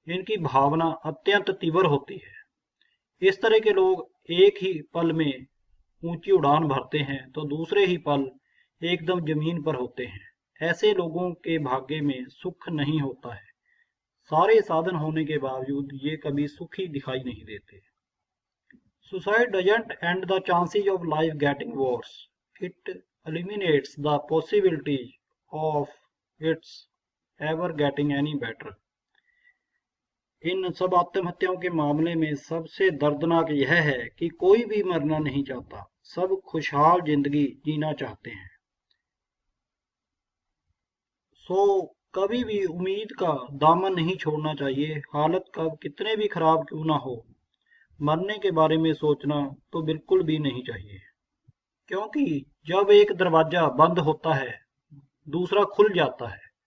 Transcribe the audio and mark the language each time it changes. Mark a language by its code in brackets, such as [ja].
[hi] इनकी भावना अत्यंत तीव्र होती है। इस तरह के लोग एक ही पल में ऊंची उड़ान भरते हैं तो दूसरे ही पल एकदम जमीन पर होते हैं। ऐसे लोगों के भाग्य में सुख नहीं होता है। सारे साधन होने के बावजूद ये कभी सुखी दिखाई नहीं देते। [en] Suicide doesn't end the chances of life getting worse. It eliminates the possibility of its ever getting any better. [hi] इन सब आत्महत्याओं के मामले में सबसे दर्दनाक यह है कि कोई भी मरना नहीं चाहता, सब खुशहाल जिंदगी जीना चाहते हैं। कभी भी उम्मीद का दामन नहीं छोड़ना चाहिए। हालत कब कितने भी खराब क्यों ना हो, मरने के बारे में सोचना तो बिल्कुल भी नहीं चाहिए, क्योंकि जब एक दरवाजा बंद होता है दूसरा खुल जाता है।